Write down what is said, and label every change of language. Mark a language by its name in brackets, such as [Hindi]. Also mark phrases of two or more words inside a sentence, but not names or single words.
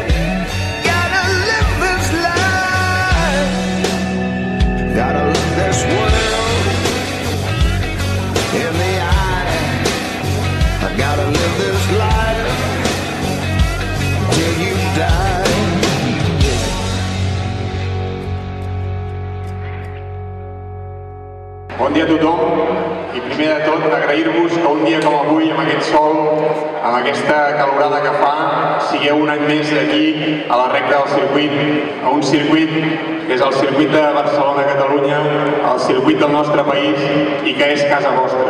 [English] Gotta live this life. Gotta look this world in the eye. I gotta live this life till you die. [Catalan] Bon dia a tothom i primer de tot agrair-vos que un dia com avui, amb aquest sol, amb aquesta calorada que fa, sigueu un any més aquí a la recta del circuit, a un circuit que és el circuit de Barcelona-Catalunya, el circuit del nostre país i que és casa vostra.